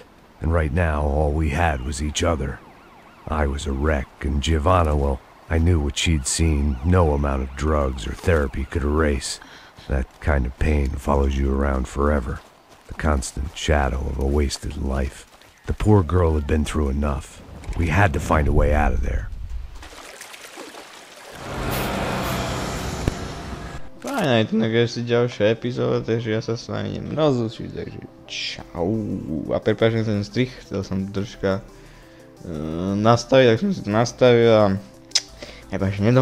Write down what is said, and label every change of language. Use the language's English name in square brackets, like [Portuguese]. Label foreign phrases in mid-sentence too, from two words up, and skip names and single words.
[English] And right now, all we had was each other. I was a wreck, and Giovanna, well, I knew what she'd seen no amount of drugs or therapy could erase. That kind of pain follows you around forever. The constant shadow of a wasted life. The poor girl had been through enough. We had to find a way out of there. [Slovak] Fajn, aj tu si ďalšia epizóda, takže ja sa s vami idem rozlučiť, takže čau. A prepáčam ten strih, chcel som troška nastaviť, tak som si to nastavil a nedomyslel som to troška.